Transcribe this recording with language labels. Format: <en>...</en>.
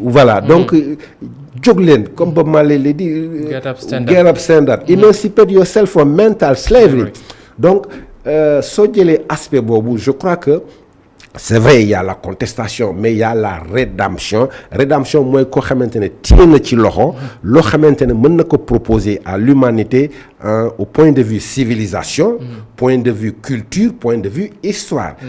<fr>Voilà donc</fr> <wo>jóg leen</wo> <fr>comme Bob Marley l'a dit.</fr> <en>Get up stand up. Emancipate yourself from mental slavery.</en> <fr>Donc</fr> <wo>soo jëlee aspect boobu</wo> <fr>je crois que c'est vrai il y a la contestation mais il y a la rédemption</fr> <wo>mooy koo xamante ne téye na ci loxo loo xamante ne mën na ko</wo> <fr>proposer à l'humanité au point de vue civilisation point de vue culture point de vue histoire.</fr>